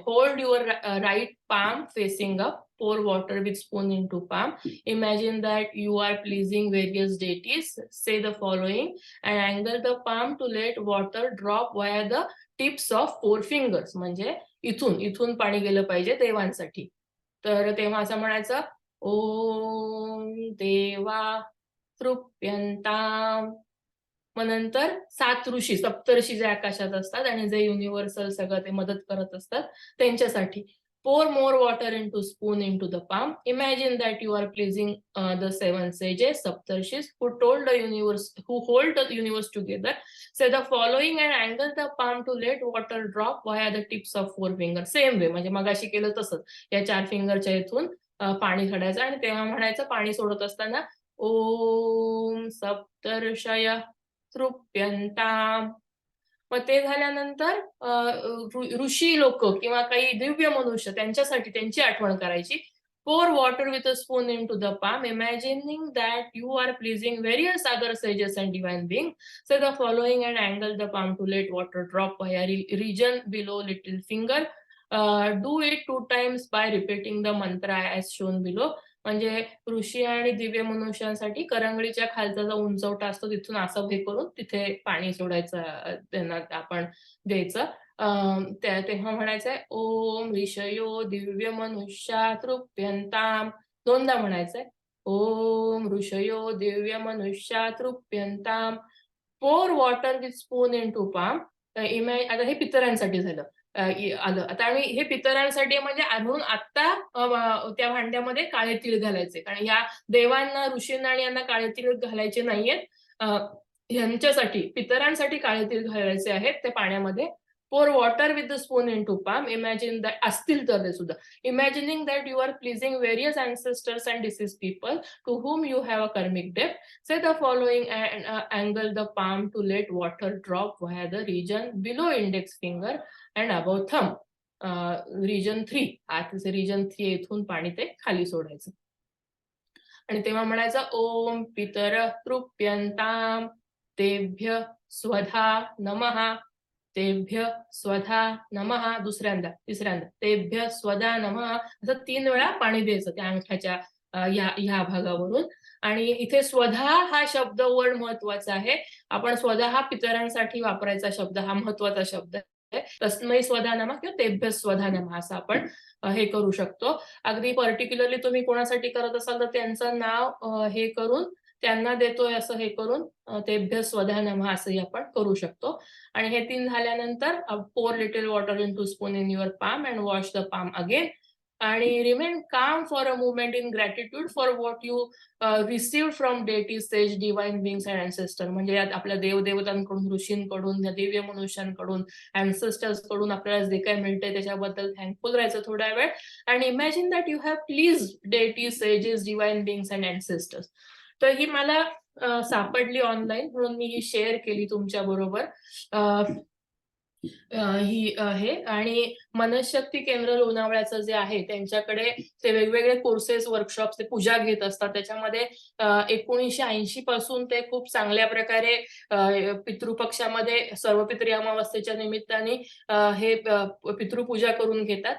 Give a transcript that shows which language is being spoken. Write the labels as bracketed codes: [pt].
[en] Hold your right palm facing up, pour water with spoon into palm. Imagine that you are pleasing various deities. Say the following and angle the palm to let water drop via the tips of 4 fingers. [mr] म्हणजे इथून पाणी गेलं पाहिजे देवांसाठी. तर तेव्हा असं म्हणायचं, [sa] ओम देवा तृप्यंताम. [mr] मग नंतर 7 ऋषी, सप्तर्षी जे आकाशात असतात आणि जे युनिव्हर्सल सगळं ते मदत करत असतात त्यांच्यासाठी. [en] Pour more water into spoon into the palm. Imagine that you are pleasing the 7 sages, saptarshis, who hold the universe together. Say the following and angle the palm to let water drop via the tips of 4 fingers. Same way, [mr] म्हणजे मगाशी केलं तसंच या 4 फिंगरच्या इथून पाणी सोडायचं. आणि तेव्हा म्हणायचं पाणी सोडत असताना [sa] ओम सप्तर्षय तृप्यंताम. [mr] मग ते झाल्यानंतर ऋषी लोक किंवा काही दिव्य मनुष्य त्यांच्यासाठी त्यांची आठवण करायची. [en] Pour water with a spoon into the palm, imagining that you are pleasing various other sages and divine beings. Say the following and angle the palm to let water drop via region below little finger. Do it 2 times by repeating the mantra as shown below. [mr] म्हणजे ऋषी आणि दिव्य मनुष्यांसाठी करंगळीच्या खालचा जो उंचवटा असतो तिथून असं हे करून तिथे पाणी सोडायचं, त्यांना आपण द्यायचं. तेव्हा म्हणायचंय [sa] ओम ऋषयो दिव्य मनुष्या तृप्यंताम. [mr] 2दा म्हणायचंय [sa] ओम ऋषयो दिव्य मनुष्या तृप्यंताम. [en] Pour water with spoon into palm. [mr] आता हे पितरांसाठी झालं. आलं आता. आणि हे पितरांसाठी म्हणजे म्हणून आता त्या भांड्यामध्ये काळे तीळ घालायचे, कारण या देवांना, ऋषींना आणि यांना काळे तीळ घालायचे नाहीयेत. ह्यांच्यासाठी, पितरांसाठी काळे तीळ घालायचे आहेत त्या पाण्यामध्ये. [en] pour water with the spoon into palm. Imagine that, [mr] असतील तर ते सुद्धा. [en] Imagining that you are pleasing various ancestors and deceased people to whom you have a karmic debt. Say the following and angle the palm to let water drop via the region below index finger and above thumb. Region 3, [mr] आतचे region 3 इथून पाणी ते खाली सोडायचं. आणि तेव्हा म्हणायचं [sa] ओम पितर तृप्यंताम तेभ्य स्वधा नमः, तेभ्य स्वधा नमः. [mr] दुसऱ्यांदा, तिसऱ्यांदा [sa] तेभ्य स्वधा नमः, [mr] असं 3 वेळा पाणी द्यायचं त्या अंगठ्याच्या ह्या भागावरून. आणि इथे स्वधा हा शब्द, वर्ड महत्वाचा आहे. आपण स्वधा हा पितरांसाठी वापरायचा शब्द, हा महत्वाचा शब्द आहे. [sa] तस्मै स्वधा नमः [mr] किंवा [sa] तेभ्य स्वधा नमः [mr] असं आपण हे करू शकतो. अगदी पर्टिक्युलरली तुम्ही कोणासाठी करत असाल तर त्यांचं नाव हे करून त्यांना देतोय असं हे करून [sa] तेभ्य स्वधा नमः [mr] असंही आपण करू शकतो. आणि हे 3 झाल्यानंतर [en] pour little water into spoon in your palm and wash the palm again. [mr] आणि [en] remain calm for a moment in gratitude for what you received from deities, sage, divine beings and ancestor. [mr] म्हणजे यात आपल्या देवदेवतांकडून, ऋषींकडून, Divya मनुष्यांकडून, ancestors कडून आपल्याला जे काही मिळतंय त्याच्याबद्दल थँकफुल राहायचं थोडा वेळ. [en] and imagine that you have pleased deities, sages, divine beings and ancestors. [mr] तर ही मला सापडली ऑनलाईन, म्हणून मी ही शेअर केली तुमच्या बरोबर. ही आहे. आणि मनशक्ती केंद्र लोणावळ्याचं जे आहे त्यांच्याकडे ते वेगवेगळे कोर्सेस, वर्कशॉप्स, ते पूजा घेत असतात. त्याच्यामध्ये 1980 पासून ते खूप चांगल्या प्रकारे पितृपक्षामध्ये सर्वपित्री अमावस्येच्या निमित्ताने हे पितृपूजा करून घेतात.